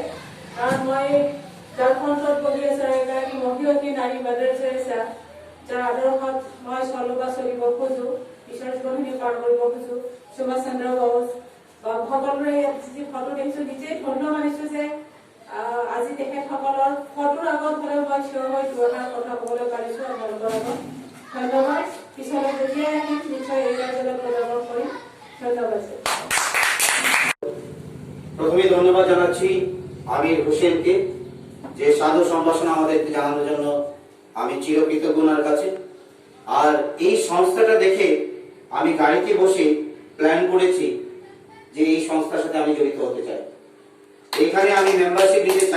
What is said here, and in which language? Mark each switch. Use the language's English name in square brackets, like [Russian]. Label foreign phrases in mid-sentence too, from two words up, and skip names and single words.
[Assamese] কাৰণ মই যাৰ ফ্ৰণ্টত বহি আছে এগৰাকী মহিয়সী নাৰী মাদাৰ টেৰেছা, যাৰ আদৰ্শত মই চলিব খোজোঁ, ঈশ্বৰ জীৱনখিনি পাৰ কৰিব খোজোঁ, সুভাষ চন্দ্ৰ বস বা সকলোৰে ইয়াত যি ফটো দেখিছোঁ নিজেই ধন্য মানিছোঁ যে আজি তেখেতসকলৰ ফটোৰ আগত হ'লেও মই থিয় হৈ দুআষাৰ কথা ক'বলৈ পাৰিছোঁ আপোনালোকৰ আগত। ধন্যবাদ। পিছলৈ যেতিয়াই আহিম নিশ্চয় এই কাৰ্যালয় প্ৰদান কৰিম। ধন্যবাদ। [Bangla] প্রথমে ধন্যবাদ জানাচ্ছি আমির হোসেনকে, যে সাধু সম্ভাষণ আমাদেরকে জানানোর জন্য আমি চিরকৃতজ্ঞ ওনার কাছে। আর এই সংস্থাটা দেখে আমি গাড়িতে বসে প্ল্যান করেছি যে এই সংস্থার সাথে আমি জড়িত হতে চাই, এখানে আমি মেম্বারশিপ নিতে চাই।